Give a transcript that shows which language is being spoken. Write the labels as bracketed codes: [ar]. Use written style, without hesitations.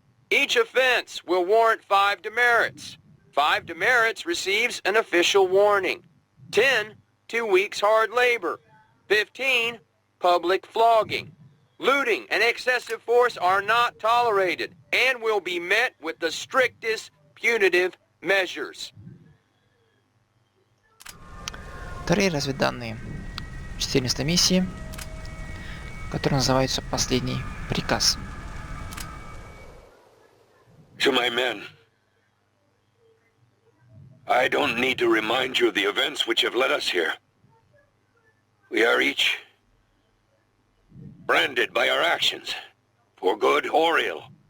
[en] Each offense will warrant 5 demerits. 5 demerits receives an official warning. 10, 2 weeks hard labor. 15, public flogging. Looting and excessive force are not tolerated and will be met with the strictest punitive measures. [ru] Вторые разведданные 14 миссии, которая называется «Последний приказ». [en] To my men, I don't need to remind you of the events which have led us here. We are each branded by our actions, for good or ill.